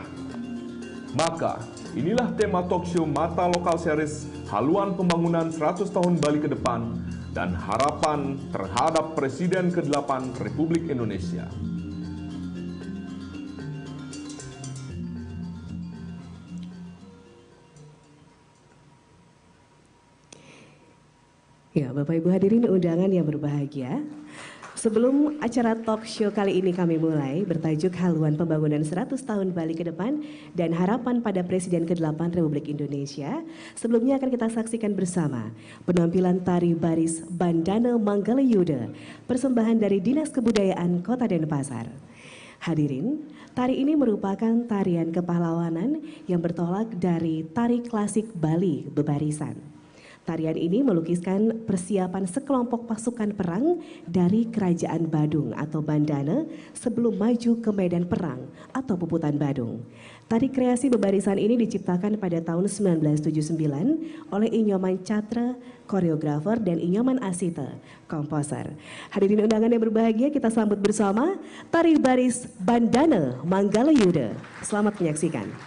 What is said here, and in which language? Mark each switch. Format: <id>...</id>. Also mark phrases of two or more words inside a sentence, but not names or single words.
<id>Maka, inilah tema talkshow Mata Lokal Series Haluan Pembangunan 100 Tahun Bali ke Depan dan Harapan terhadap Presiden ke-8 Republik Indonesia. Ya, Bapak Ibu hadirin undangan yang berbahagia. Sebelum acara</id> <en>talk show</en> <id>kali ini kami mulai bertajuk Haluan Pembangunan 100 Tahun Bali ke Depan dan Harapan pada Presiden ke-8 Republik Indonesia. Sebelumnya akan kita saksikan bersama penampilan tari baris Bandana Manggalayuda, persembahan dari Dinas Kebudayaan Kota Denpasar. Hadirin, tari ini merupakan tarian kepahlawanan yang bertolak dari tari klasik Bali bebarisan. Tarian ini melukiskan persiapan sekelompok pasukan perang dari Kerajaan Badung atau Bandana sebelum maju ke medan perang atau Puputan Badung. Tari kreasi bebarisan ini diciptakan pada tahun 1979 oleh Inyoman Catra, koreografer, dan Inyoman Asita, komposer. Hadirin undangan yang berbahagia, kita sambut bersama tari baris Bandana Manggalayuda. Selamat menyaksikan.</id>